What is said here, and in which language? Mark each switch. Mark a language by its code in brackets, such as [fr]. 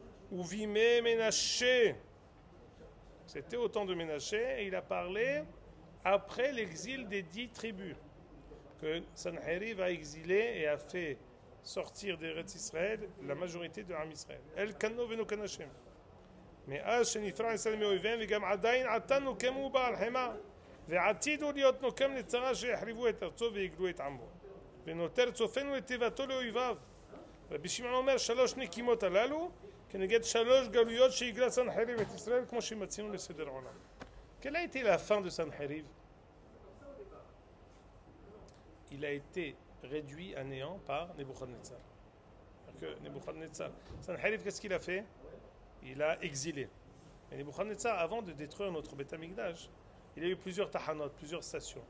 [fr] Uvime Menaché. C'était au temps de Menaché et il a parlé après l'exil des 10 tribus que Sanheriv a exilé et a fait sortir d'Eretz Israël la majorité de Am Israël. [he] El kanno venokem Hashem. מאז שנפרע ישראל מאויביהם וגם עדיין עתה נוקם הוא בעל חמה ועתידו להיות נוקם לצרה שיחריבו את ארצו ויגלו את עמו ונותר צופנו את תיבתו לאויביו. רבי שמעון אומר 3 נקימות הללו כנגד 3 גלויות שהגלה סנחריב את ישראל כמו שמצינו לסדר עולם. [fr] Quelle a été la fin de Sanheriv? Il a été réduit à néant par Nebuchadnezzar. Nebuchadnezzar, Sanheriv, qu'est-ce qu'il a fait? Il a exilé. Et Nebuchadnezzar, avant de détruire notre Beth Amikdash, il a eu plusieurs tahanot, plusieurs stations.